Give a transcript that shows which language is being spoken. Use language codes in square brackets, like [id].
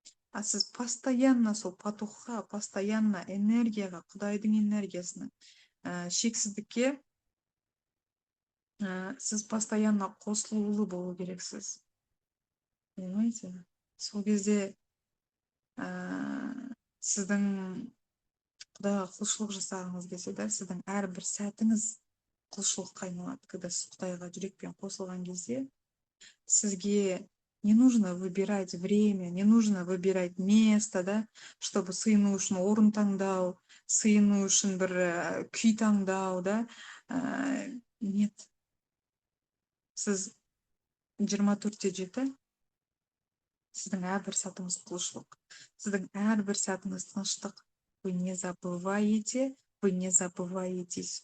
[kk] А сіз постоянно сол потокқа, постоянно энергияға, Құдайдың энергиясына, шексіздікке сіз постоянно қосылулы болу керексіз. [ru] Понимаете? [kk] Сол кезде сіздің Құдайға құлшылық жасағыңыз келсе, да, сіздің әрбір сәтіңіз құлшылыққа айналады. [ru] Когда [kk] сіз Құдайға жүрекпен қосылған кезде, Сізге [ru] не нужно выбирать время, не нужно выбирать место, [kk] да, [ru] чтобы [kk] сыйыну үшін орын таңдау, сыйыну үшін бір күй таңдау, да. [ru] Нет. [kk] Сіз 24/7 сіздің әрбір сәтіңіз құлшылық. Сіздің әрбір сәтіңіз тыныштық. [ru] Вы не забываете, вы не забываетесь.